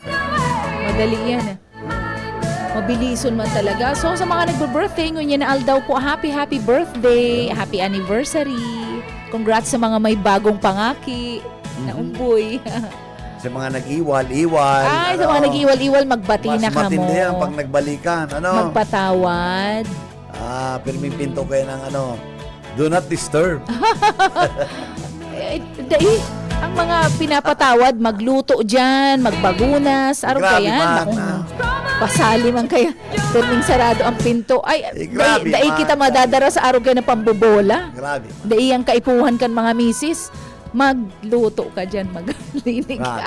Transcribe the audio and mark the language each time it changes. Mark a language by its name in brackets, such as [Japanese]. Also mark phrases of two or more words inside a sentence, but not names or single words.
[Bikol] Madali yan. Mabilison man talaga. So, sa mga nagbe-birthday, ngunyan na daw po, [English] happy birthday, happy anniversary. [Bikol] Congrats sa mga may bagong pangaki na umboy. Sa mga nag-iwal-iwal. Ay, sa mga nag-iwal-iwal, magbati na Mas ka mo. matindi yan pag nagbalikan. Ano? Magpatawad. Pirming pinto kayo ng [English] do not disturb. [Bikol] Ang mga pinapatawad, magluto dyan, magbagunas, araw Grabe kaya. man, Naku, pasali man kaya. Pirming sarado ang pinto. Ay, grabe dai man. kita madadara sa araw kaya na pambobola. Grabe. Dai ang kaipuhan kan mga misis. Magluto ka dyan, maglinig ka.